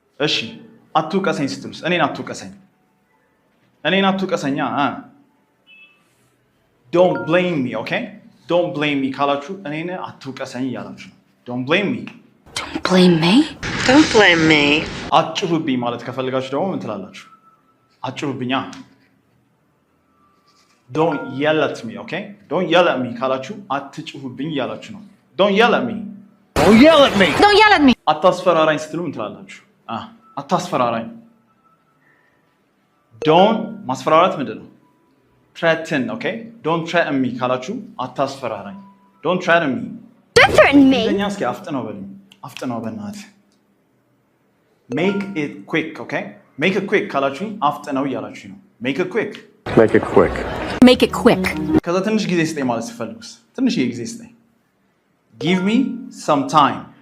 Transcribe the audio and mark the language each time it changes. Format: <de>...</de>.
<am>እሺ አትውቀሰኝ ስትሉስ እኔን አትውቀሰኛ</am> <en>don't blame me. Okay, don't blame me</en> <am>ካላችሁ እኔን አትውቀሰኝ እያላችሁ ነው</am> <en>don't blame me. Don't blame me.</en> <am>አጭሩብኝ ማለት ከፈልጋችሁ ደግሞ ምን ትላላችሁ አጭሩብኛ</am> <en>don't yell at me. Okay, don't yell at me</en> <am>ካላችሁ አትጭሁብኝ እያላችሁ ነው</am> <en>don't yell at me.</en> <am>አታስፈራራኝ ስትሉ ምን ትላላችሁ አታስፈራራኝ don't ማስፈራራት ምንድን ነው threaten.</am> <en>Okay, don't threaten me</en> <am>ካላችሁ አታስፈራራኝ</am> <en>don't threaten me.</en> <am>እኛ እስኪ አፍጥነው በእናትህ</am> <en>make it quick. Okay, make it quick</en> <am>ካላችሁኝ አፍጥነው እያላችሁ ነው</am> <en>make it quick.</en> <am>ከዛ ትንሽ ጊዜ ስጠኝ ማለት ሲፈልጉስ ትንሽዬ ጊዜ ስጠኝ</am> <en>give me some time.</en>